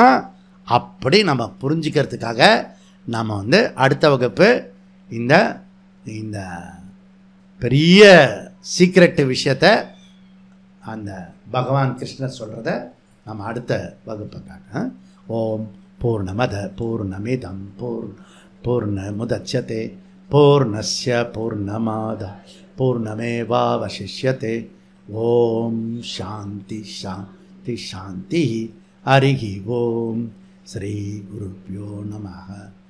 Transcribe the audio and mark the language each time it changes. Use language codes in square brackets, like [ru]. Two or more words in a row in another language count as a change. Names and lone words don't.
[ta] அப்படி நம்ம புரிஞ்சுக்கிறதுக்காக நம்ம வந்து அடுத்த வகுப்பு இந்த இந்த பெரிய சீக்ரெட்டு விஷயத்தை அந்த பகவான் கிருஷ்ணர் சொல்கிறத நம்ம அடுத்த வகுப்புக்காக. [sa] ओम् पूर्णमदः पूर्णमिदं पूर्णमुदच्यते पूर्णस्य पूर्णमादाय पूर्णमेवावशिष्यते. ओम् शान्तिः शान्तिः शान्तिः. हरिः ओम्. श्री गुरुभ्यो नमः.